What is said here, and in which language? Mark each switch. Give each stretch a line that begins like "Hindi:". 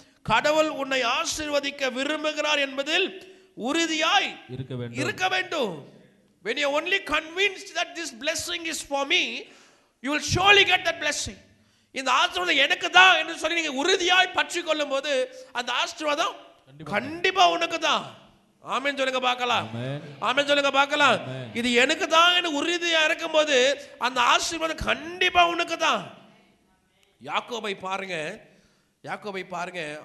Tamil: கடவுள் உன்னை ஆசீர்வதிக்க விரும்புகிறார் என்பதில் உறுதியாய் இருக்க வேண்டும்.
English: When you are only convinced that this blessing is for me, you will surely get that blessing.
Tamil: இந்த ஆசீர்வாதம் எனக்கு தான் என்று சொல்லி நீங்க உறுதியாய் பற்றி கொள்ளும் போது அந்த ஆசீர்வாதம் கண்டிப்பா உனக்கு தான். ஆமென் சொல்லுங்க பார்க்கலாம். ஆமென் சொல்லுங்க பார்க்கலாம். இது எனக்கு தான் என்று உறுதியா இருக்கும்போது அந்த ஆசீர்வாதம் கண்டிப்பா உனக்கு தான். யாக்கோபை பாருங்க. யாக்கோபை பாருங்க.